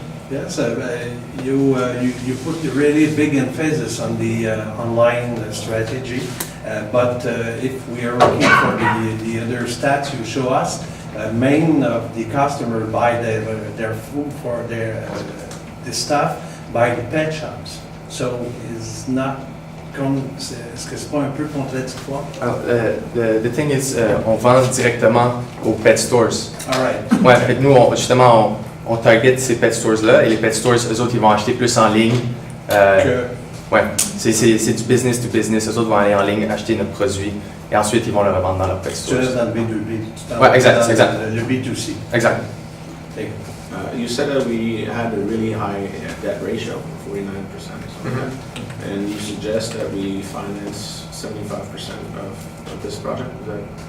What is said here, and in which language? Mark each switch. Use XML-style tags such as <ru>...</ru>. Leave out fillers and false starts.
<en>Yes, you put a really big emphasis on the online strategy, but if we are looking for the other stats you show us, main of the customer buy their food for their stuff by the pet shops. So it's not</en> <fr>est-ce que c'est pas un peu contradictoire?</fr> <en>The thing is,</en> <fr>on vend directement aux pet stores.</fr> <en>All right.</en> <fr>Ouais, fait que nous, on target ces pet stores-là, et les pet stores, eux autres, ils vont acheter plus en ligne. Ouais, c'est du business to business. Eux autres vont aller en ligne, acheter notre produit, et ensuite, ils vont le revendre dans leur pet stores. Tu restes dans le B2B. Ouais, exact. Le B2C. Exact.</fr> <en>You said that we had a really high debt ratio, 49% or something, and you suggest that we finance 75% of this project. Is that</en>